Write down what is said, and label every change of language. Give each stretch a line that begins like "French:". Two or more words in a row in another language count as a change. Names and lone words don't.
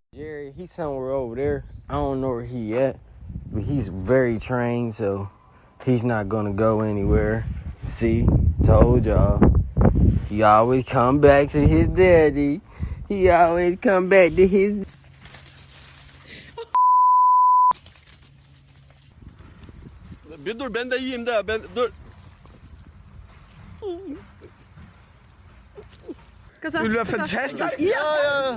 English: Jerry, he's somewhere over there. I don't know where he at, but he's very trained, so he's not gonna go anywhere. See, told y'all. He always come back to his daddy. He always come back to his.
Turkish: Bir dur ben de yiyeyim de ben dur.
Danish: Kom så. Det bliver fantastisk. Ja, ja.